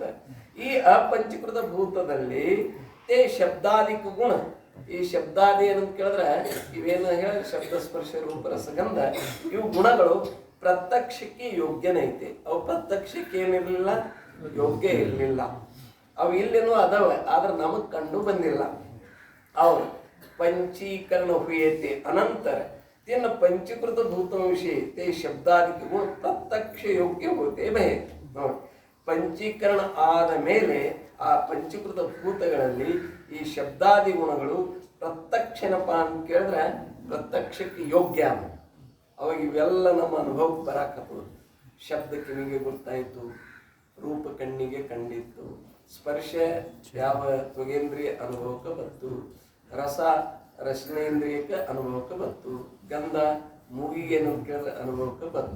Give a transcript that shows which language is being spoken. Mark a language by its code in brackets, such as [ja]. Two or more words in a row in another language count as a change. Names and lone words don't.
[kn] ಈ ಅಪಂಚೀಕೃತ ಭೂತದಲ್ಲಿ ತೇ ಶಬ್ದಾದಿಕ ಗುಣ, ಈ ಶಬ್ದಾದಿ ಏನಂತ ಕೇಳಿದ್ರೆ ಇವೇನು ಹೇಳಿ ಶಬ್ದ, ಸ್ಪರ್ಶ, ರೂಪ, ರಸಗಂಧ ಇವು ಗುಣಗಳು ಪ್ರತ್ಯಕ್ಷಕ್ಕೆ ಯೋಗ್ಯನೇ ಐತೆ. ಅವು ಪ್ರತ್ಯಕ್ಷಕ್ಕೆ ಏನಿರಲಿಲ್ಲ, ಯೋಗ್ಯ ಇರಲಿಲ್ಲ. ಅವು ಇಲ್ಲೇನೂ ಅದಾವೆ, ಆದ್ರೆ ನಮಗ್ ಕಂಡು ಬಂದಿಲ್ಲ. ಅವು ಪಂಚೀಕರಣ ಹುಯತೆ ಅನಂತರ [hi] तेन पंचीकृत भूतों विषय ते शब्दादिक गुण प्रत्यक्ष योग्य होते भय. [kn] पंचीकरण ಆದ ಮೇಲೆ ಆ ಪಂಚೀಕೃತ ಭೂತಗಳಲ್ಲಿ ಈ ಶಬ್ದಾದಿ ಗುಣಗಳು ಪ್ರತ್ಯಕ್ಷನಪ್ಪ ಅಂತ ಕೇಳಿದ್ರೆ ಪ್ರತ್ಯಕ್ಷಕ್ಕೆ ಯೋಗ್ಯ. ಅವಾಗ ಇವೆಲ್ಲ ನಮ್ಮ ಅನುಭವಕ್ಕೆ ಬರಾಕತ್ತದ. ಶಬ್ದ ಕಿವಿಗೆ ಗೊತ್ತಾಯಿತು, ರೂಪ ಕಣ್ಣಿಗೆ ಕಂಡಿತ್ತು, ಸ್ಪರ್ಶ ಯಾವ ತ್ವಗೇಂದ್ರಿಯ ಅನುಭವಕ್ಕೆ ಬಂತು, ರಸ ರಸನೇಂದ್ರಿಯಕ್ಕೆ ಅನುಭವಕ್ಕೆ ಬಂತು, ಗಂಧ ಮೂಗಿಗೆ ಕೇಳಿದ್ರೆ ಅನುಭವಕ್ಕೆ ಬಂತು.